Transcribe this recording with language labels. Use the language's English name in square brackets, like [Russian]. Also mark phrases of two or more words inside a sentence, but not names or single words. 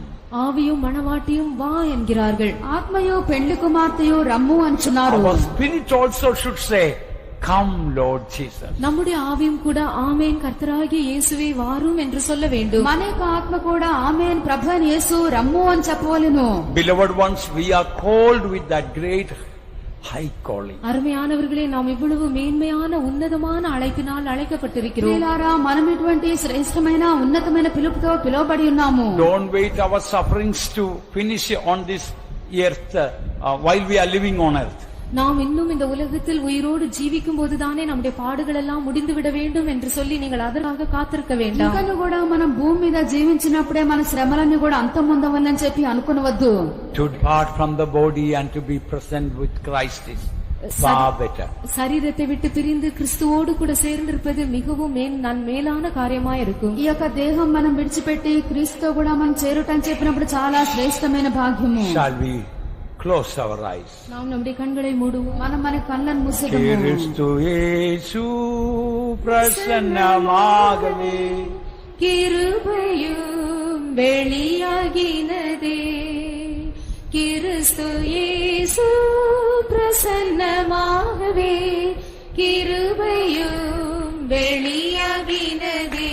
[Tamil] ஆவியும் மணவாட்டியும் வா என்கிறார்கள். [Telugu] ఆత్మయు పెండ్లి కుమార్తెయు రమ్ము అంటున్నారు. [English] Our spirit also should say, come Lord Jesus. [Tamil] நம்முடைய ஆவியும் கூட ஆமேன் கர்த்தராகிய இயேசுவே வாரும் என்று சொல்ல வேண்டும். [Telugu] మన యొక్క ఆత్మ కూడా ఆమేన్ ప్రభు అయిన యేసు రమ్ము అని చెప్పవలెను. [English] Beloved ones, we are called with that great high calling. [Tamil] அருமையானவர்களே, நாம் இவ்வளவு மேன்மையான உன்னதமான அழைப்பினால் அழைக்கப்பட்டிருக்கிறோம். [Telugu] ప్రియులారా, మనం ఇటువంటి శ్రేష్టమైన ఉన్నతమైన పిలుపుతో పిలువబడి ఉన్నాము. [English] Don't wait our sufferings to finish on this earth while we are living on earth. [Tamil] நாம் இன்னும் இந்த உலகத்தில் உயிரோடு ஜீவிக்கும் போதுதானே நம்முடைய பாடுகள் எல்லாம் முடிந்துவிட வேண்டும் என்று சொல்லி நீங்கள் அதற்காக காத்திருக்க வேண்டாம். [Telugu] ఇంకను కూడా మనం భూమి మీద జీవించినప్పుడే మన శ్రమలన్నీ కూడా అంతమొందవలని చెప్పి అనుకునవద్దు. [English] To depart from the body and to be present with Christ is far better. [Tamil] சரீரத்தை விட்டு பிரிந்து கிறிஸ்துவோடு கூட சேர்ந்திருப்பது மிகவும் மேலான காரியமாய் இருக்கும். [Telugu] ఈ యొక్క దేహం మనం విడిచిపెట్టి క్రీస్తుతో కూడా మనం చేరుటని చెప్పినప్పుడు చాలా శ్రేష్టమైన భాగ్యము. [English] Shall we close our eyes? [Tamil] நாம் நம்முடைய கண்களை மூடுவோம். [Telugu] మనం మన కళ్ళను మూసేద్దాము. [Tamil] கிறிஸ்து இயேசு பிரசன்னமாகவே கிருபையும் வெளியாகினதே, கிறிஸ்து இயேசு பிரசன்னமாகவே கிருபையும் வெளியாகினதே.